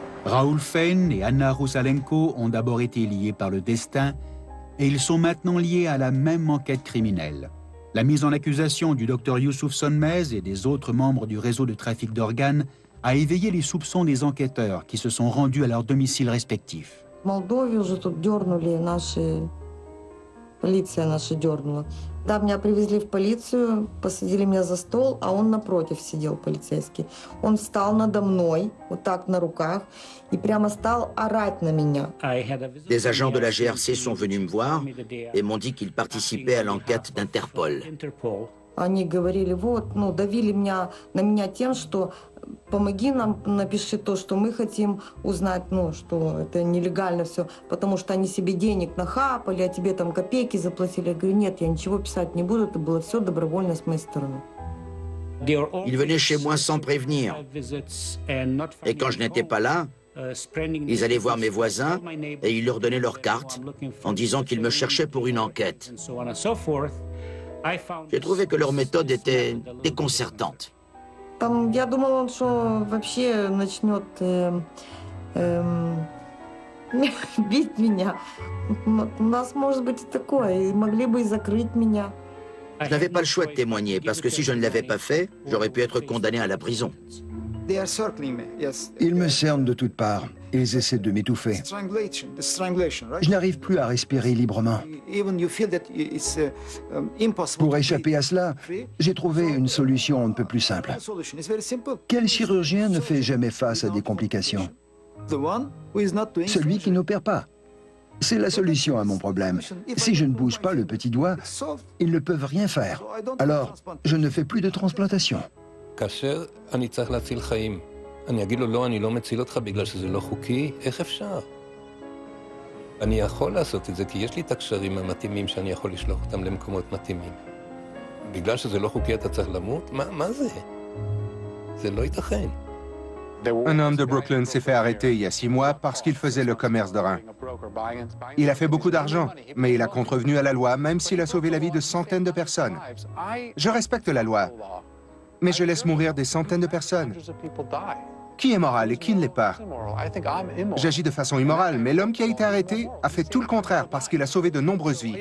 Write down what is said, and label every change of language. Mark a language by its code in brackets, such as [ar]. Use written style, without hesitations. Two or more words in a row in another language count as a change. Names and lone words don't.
[fr] Raoul Fein et Anna Rusalenko ont d'abord été liés par le destin et ils sont maintenant liés à la même enquête criminelle. La mise en accusation du docteur Youssouf Sonmez et des autres membres du réseau de trafic d'organes a éveillé les soupçons des enquêteurs qui se sont rendus à leurs domiciles respectifs. [ru] Полиция наша дернула. Да, меня привезли в полицию, посадили меня за стол, а он напротив сидел, полицейский. Он встал надо мной, вот так на руках, и прямо стал орать на меня. [fr] Des agents de la GRC sont venus me voir et m'ont dit qu'ils participaient à l'enquête d'Interpol. [ru] Они говорили, вот, ну, давили на меня тем, что помоги нам, напиши то, что мы хотим узнать, ну, что это нелегально все, потому что они себе денег нахапали, а тебе там копейки заплатили. Я говорю, нет, я ничего писать не буду, это было все добровольно с моей стороны. [fr] Ils venaient chez moi sans prévenir. Et quand je n'étais pas là, ils allaient voir mes voisins et ils leur donnaient leurs cartes en disant qu'ils me cherchaient pour une enquête. J'ai trouvé que leur méthode était déconcertante. [ru] Там, я думала, что вообще начнет бить меня. У нас может быть и такое, и могли бы и закрыть меня. [fr] Je n'avais pas le choix de témoigner parce que si je ne l'avais pas fait, j'aurais pu être condamné à la prison. Ils me cernent de toutes parts. Ils essaient de m'étouffer. Je n'arrive plus à respirer librement. Pour échapper à cela, j'ai trouvé une solution un peu plus simple. Quel chirurgien ne fait jamais face à des complications? Celui qui n'opère pas. C'est la solution à mon problème. Si je ne bouge pas le petit doigt, ils ne peuvent rien faire. Alors, je ne fais plus de transplantation. [he] כאשר אני צריך להציל חיים, אני אגיד לו, לא, אני לא מציל אותך בגלל שזה לא חוקי, איך אפשר? אני יכול לעשות את זה כי יש לי את הקשרים המתאימים שאני יכול לשלוח אותם למקומות מתאימים. בגלל שזה לא חוקי אתה צריך למות? מה זה? זה לא ייתכן. [fr] Un homme de Brooklyn s'est fait arrêter il y a 6 mois parce qu'il faisait le commerce de reins. Il a fait beaucoup d'argent, mais il a contrevenu à la loi, même s'il a sauvé la vie de centaines de personnes. Je respecte la loi, mais je laisse mourir des centaines de personnes. Qui est moral et qui ne l'est pas? J'agis de façon immorale, mais l'homme qui a été arrêté a fait tout le contraire parce qu'il a sauvé de nombreuses vies.